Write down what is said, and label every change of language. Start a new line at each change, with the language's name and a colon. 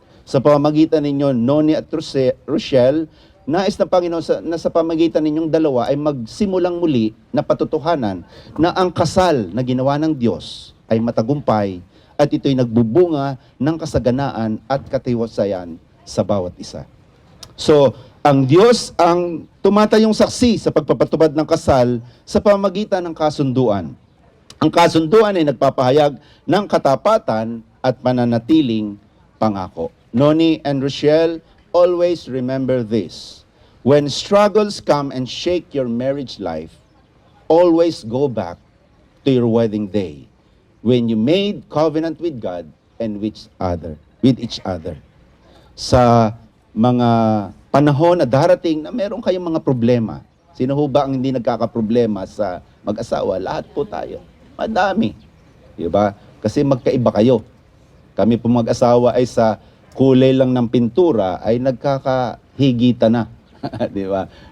Filipino: Sa pamamagitan ninyo, Noni at Rochelle, nais na Panginoon na sa pamamagitan ninyong dalawa ay magsimulang muli na patutuhanan na ang kasal na ginawa ng Diyos ay matagumpay at ito'y nagbubunga ng kasaganaan at katiwasayan sa bawat isa. So, ang Diyos ang tumatayong saksi sa pagpapatubad ng kasal sa pamamagitan ng kasunduan. Ang kasunduan ay nagpapahayag ng katapatan at mananatiling pangako.
English: Noni and Rochelle, always remember this. When struggles come and shake your marriage life, always go back to your wedding day when you made covenant with God and with each other.
Filipino: Sa mga panahon na darating na meron kayong mga problema, sino ho ba ang hindi nagkakaproblema sa mag-asawa? Lahat po tayo. Madami. Diba? Kasi magkaiba kayo. Kami po mag-asawa ay sa kulay lang ng pintura ay nagkakahigitan na. Di ba?